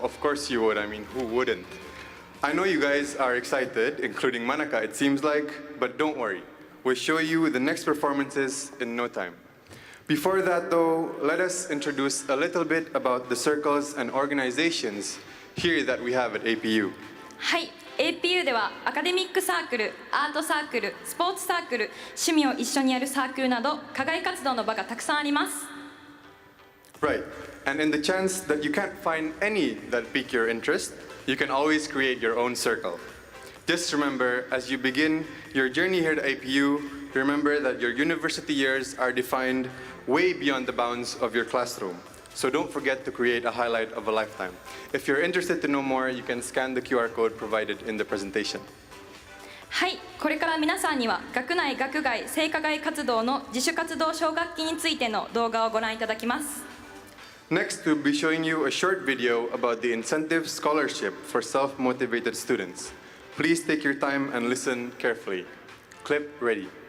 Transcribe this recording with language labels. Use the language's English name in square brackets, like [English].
[English] Of course you would. I mean, who wouldn't? I know you guys are excited, including Manaka, it seems like, but don't worry. We'll show you the next performances in no time. Before that, though, let us introduce a little bit about the circles and organizations here that we have at APU. [Japanese] はい、APU ではアカデミックサークル、アートサークル、スポーツサークル、趣味を一緒にやるサークルなど課外活動の場がたくさんあります。 [English] Right, and in the chance that you can't find any that pique your interest, you can always create your own circle. Just remember, as you begin your journey here to APU, remember that your university years are defined way beyond the bounds of your classroom. So don't forget to create a highlight of a lifetime. If you're interested to know more, you can scan the QR code provided in the presentation. [Japanese] はい、これから皆さんには学内学外生課外活動の自主活動奨学金についての動画をご覧いただきます。 [English] Next, we'll be showing you a short video about the incentive scholarship for self-motivated students. Please take your time and listen carefully. Clip ready.